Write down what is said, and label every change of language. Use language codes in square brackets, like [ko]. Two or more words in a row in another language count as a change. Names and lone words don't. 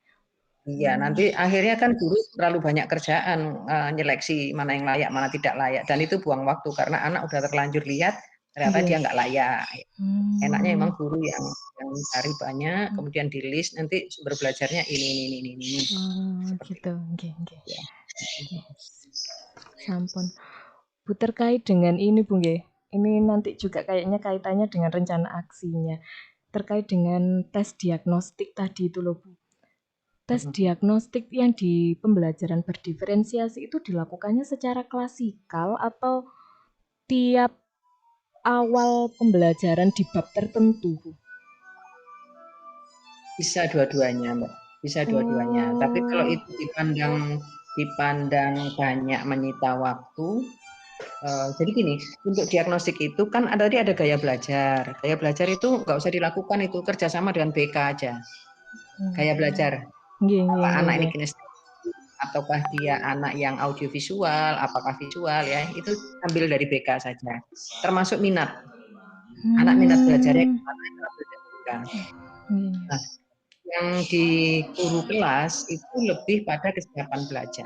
[id] Iya, nanti akhirnya kan guru terlalu banyak kerjaan nyeleksi mana yang layak, mana tidak layak, dan itu buang waktu karena anak udah terlanjur lihat ternyata dia Nggih. nggak layak. Enaknya Mmm. emang guru yang cari banyak, kemudian di list nanti sumber belajarnya ini. Oh Seperti gitu. itu. [jv] Nggih nggih. [id] Ya. [jv] Nggih. Sampun. [id] Bu, terkait dengan ini Bu nggih, ini nanti juga kayaknya kaitannya dengan rencana aksinya. Terkait dengan tes diagnostik tadi itu loh Bu. Tes diagnostik yang di pembelajaran berdiferensiasi itu dilakukannya secara klasikal atau tiap awal pembelajaran di bab tertentu Bu? Bisa dua-duanya, Mbak. Bisa dua-duanya. Tapi kalau Oh. itu dipandang banyak menyita waktu, jadi gini, untuk diagnostik itu kan tadi ada gaya belajar. Gaya belajar itu nggak usah dilakukan itu kerjasama dengan BK aja. Gaya belajar. Nggih Apa [jv] nggih nggih [id] anak ini nggih. kinestetik, ataukah dia anak yang audiovisual, apakah visual ya, itu ambil dari BK saja. Termasuk minat. Anak minat belajarnya Hmm. kemana itu ambil dari BK. Nggih. Nah, yang di guru kelas itu lebih pada kesiapan belajar.